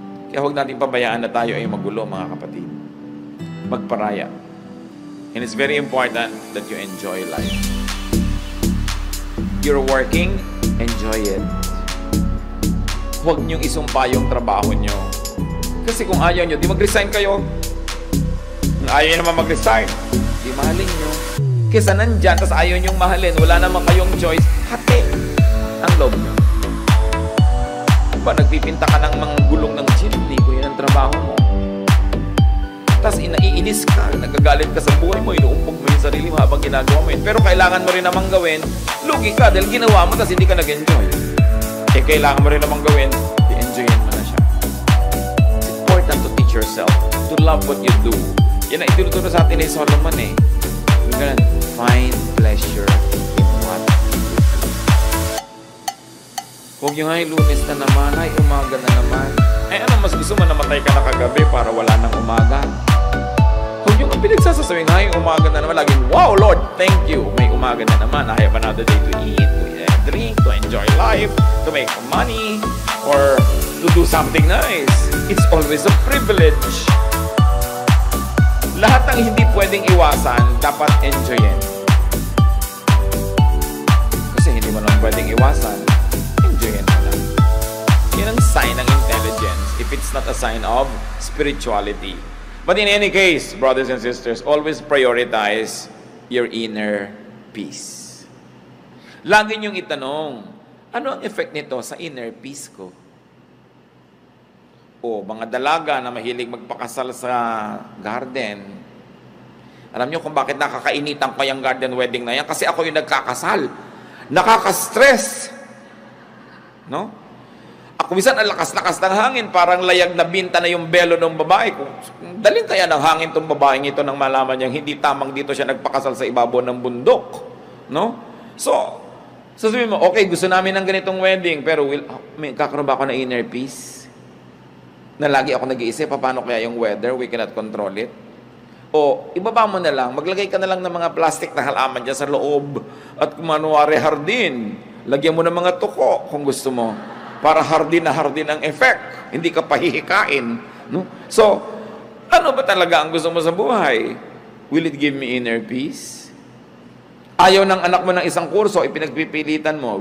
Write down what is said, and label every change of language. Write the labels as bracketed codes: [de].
[tl] Kaya huwag natin pabayaan na tayo ay magulo, mga kapatid. Magparaya. [en] And it's very important that you enjoy life. You're working, enjoy it. [tl] Huwag niyong isumpa yung trabaho niyo. Kasi kung ayaw niyo, di mag-resign kayo. Kung ayaw niyo naman mag-resign, di mahalin niyo. Kesa nandyan, tas ayaw niyong mahalin, wala naman kayong choice, hati ang loob niyo. Ba, nagpipinta ka ng mga gulong ng jeepney, kung yun ang trabaho mo. Tapos naiinis ka, nagagalit ka sa buhay mo, inuumpog mo yung sarili mo habang ginagawa mo yun. Pero kailangan mo rin namang gawin, lugi ka dahil ginawa mo tapos hindi ka nag-enjoy. Eh, kailangan mo rin namang gawin, i-enjoyin mo na siya. [en] It's important to teach yourself to love what you do. [tl] Yan ang itinuturo sa atin ni Solomon eh. [en] We're gonna find pleasure in what you do. [tl] Huwag yung ay Lunes na naman, ay umaga na naman. Eh ano, mas gusto mo namatay ka na kagabi para wala nang umaga? Huwag yung pinagsasasawing, ay umaga na naman, laging, wow Lord, [en] thank you. [tl] May umaga na naman, [en] I have another day to eat, to drink, to enjoy life, to make money, or to do something nice. It's always a privilege. [tl] Lahat ng hindi pwedeng iwasan, dapat enjoyin. Kasi hindi mo naman pwedeng iwasan, enjoyin mo lang. Yan ang sign ng intelligence [en] if it's not a sign of spirituality. But in any case, brothers and sisters, always prioritize your inner peace. [tl] Lagi niyong itanong, ano ang effect nito sa inner peace ko? O mga dalaga na mahilig magpakasal sa garden. Alam niyo kung bakit nakakainitan ko yung garden wedding na yan? Kasi ako yung nagkakasal. Nakaka-stress. No? Kung minsan, ang lakas-lakas ng hangin, parang layag na binta na yung belo ng babae. Kung dalhin kaya ng hangin tong babaeng ito nang malaman niyang hindi tamang dito siya nagpakasal sa ibabaw ng bundok. No? So, sasabihin mo, okay, gusto namin ng ganitong wedding, pero kakaroon ba ako ng inner peace? Na lagi ako nag-iisip, paano kaya yung weather? [en] We cannot control it. [tl] O, ibaba mo na lang, maglagay ka na lang ng mga plastic na halaman dyan sa loob. At kumanuwari hardin. Lagyan mo ng mga tuko kung gusto mo. Para hardin na hardin ang effect. Hindi ka pahihikain. No? So, ano ba talaga ang gusto mo sa buhay? [en] Will it give me inner peace? [tl] Ayaw ng anak mo ng isang kurso, ipinagpipilitan mo.